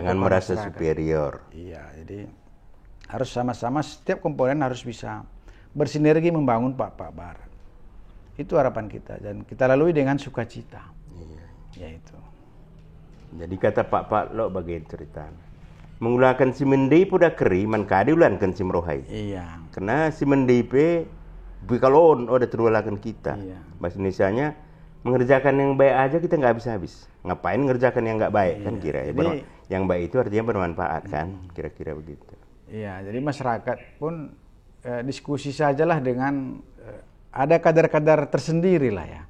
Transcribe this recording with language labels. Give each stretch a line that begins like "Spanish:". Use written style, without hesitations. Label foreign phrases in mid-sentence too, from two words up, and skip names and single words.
Indonesian: Jangan merasa masyarakat. superior. Iya, jadi harus sama-sama, setiap komponen harus bisa bersinergi membangun Pak Barat. Itu harapan kita dan kita lalui dengan sukacita. Iya. Ya itu. Jadi kata Pak lo bagian cerita.
Batak Karo: Mengulakan si mendi puda keri man kadi ulankan si merohai.
Indonesian: Iya.
Batak Karo: Karena si mendi pe bikalon udah terulakan kita.
Indonesian: Iya. Bahasa Indonesianya mengerjakan yang baik aja kita nggak habis-habis. Ngapain ngerjakan yang nggak baik kan kira. Jadi, yang baik itu artinya bermanfaat kan, kira-kira begitu. Iya, jadi masyarakat pun diskusi sajalah dengan ada kadar-kadar tersendiri lah ya.